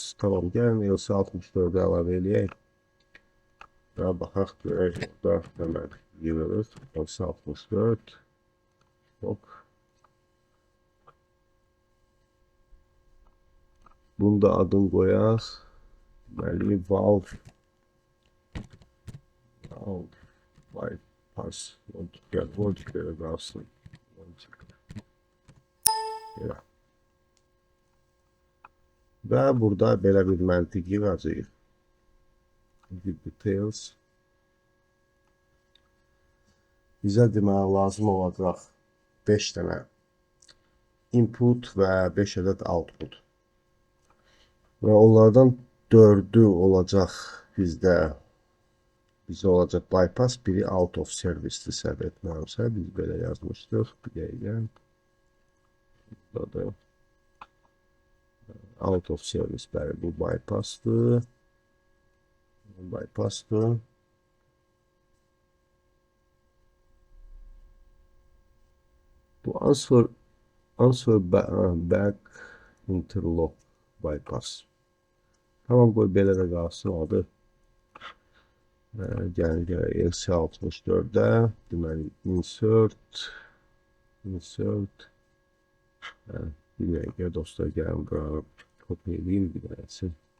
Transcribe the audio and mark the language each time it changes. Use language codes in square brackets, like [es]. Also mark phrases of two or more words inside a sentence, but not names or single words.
[az] Tamam, gəlin LC64-ü əlavə eləyək. Və baxaq, görək, orada hemen yığılır. LC64. Hop. Bunu da adını qoyaq. Deməli, [en] valve bypass. [az] Logic-lərə qalsın. Və burada belə bir məntiq yığacağıq. [en] Details. [az] Bizə deməli lazım olacaq 5 dənə input və 5 ədəd output. Və onlardan 4'ü olacaq bizdə bizə olacaq bypass, biri [en] out of service- [az] dir səhv etmirəmsə, biz belə yazmışdıq. Bir dəqiqə. Burada [en] out of service, [az] bəli, bu bypassdır. Bypassdır. [en] Bu answer back interlock bypass. [az] Tamam, qoy belə də qalsın adı. Gəlin LC64-də deməli insert bir dəqiqə dostlar, gəlin bura kopya edeyim bir dənəsi.